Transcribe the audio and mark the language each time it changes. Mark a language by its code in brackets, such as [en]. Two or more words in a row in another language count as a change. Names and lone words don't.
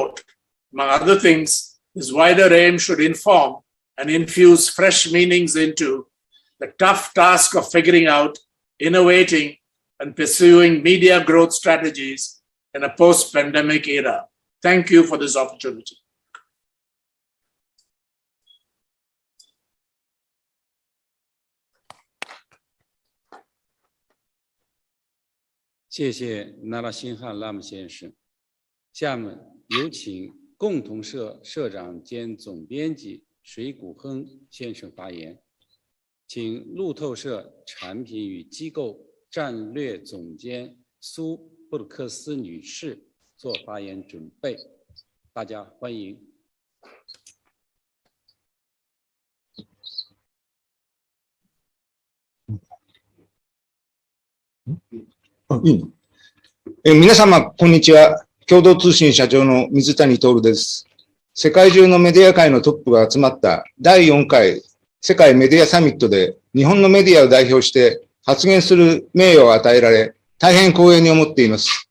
[en] Among other things, His wider aim should inform and infuse fresh meanings into the tough task of figuring out, innovating, and pursuing media growth strategies in a post-pandemic era. Thank you for this opportunity. [zh] 谢谢那拉辛汉拉姆先生。下面有请共同社社长兼总编辑水谷亨先生发言，请路透社产品与机构战略总监苏布鲁克斯女士做发言准备。大家欢迎。 [ja] 皆様、こんにちは。共同通信社長の水谷徹です。世界中のメディア界のトップが集まった第4回世界メディアサミットで日本のメディアを代表して発言する名誉を与えられ、大変光栄に思っています。